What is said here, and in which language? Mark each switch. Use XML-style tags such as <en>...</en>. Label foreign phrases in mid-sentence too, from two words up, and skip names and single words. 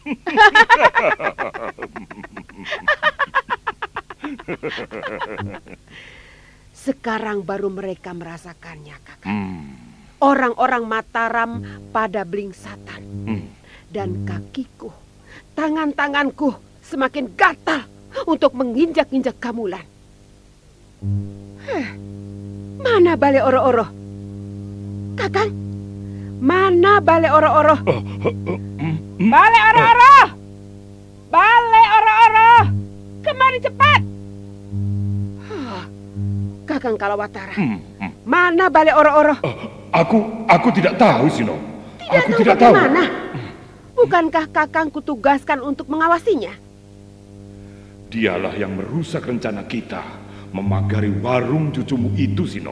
<id>Sekarang baru mereka merasakannya, Kakak. Orang-orang Mataram pada blingsatan. Dan kakiku, tangan-tanganku semakin gatal untuk menginjak-injak Kamulan. Mana Balai Oro-Oro? Kakang, mana Balai Oro-Oro? Balai Oro-Oro! Balai Oro-Oro! Kemari cepat! Kakang Kalawatara, mana Balai Oro-Oro? Aku tidak tahu, Sinom. Aku tidak tahu. Mana? Bukankah Kakang kutugaskan untuk mengawasinya? Dialah yang merusak rencana kita memagari warung cucumu itu, Sinom.</id>